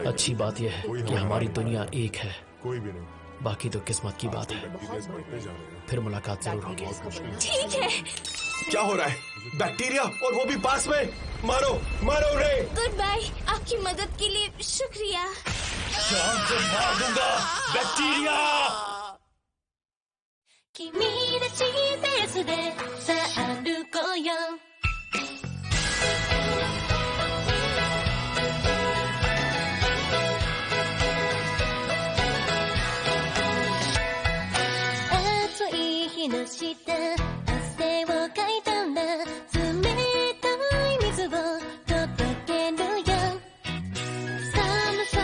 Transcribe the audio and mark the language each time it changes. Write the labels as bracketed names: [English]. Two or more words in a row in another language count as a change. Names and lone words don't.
[Hindi] अच्छी बात यह है कि हमारी दुनिया एक है, बाकी तो किस्मत की बात है। फिर मुलाकात जरूर होगी। ठीक है। क्या हो रहा है? बैक्टीरिया, और वो भी पास में। मारो मारो उन्हें। [English] good bye, [Hindi] आपकी मदद के लिए शुक्रिया। जान से मार दूंगा बैक्टीरिया। [Japanese] 君らしいペースでさあ歩こうよ暑い日の下汗をかいたんだ冷たい水を届けるよ寒さ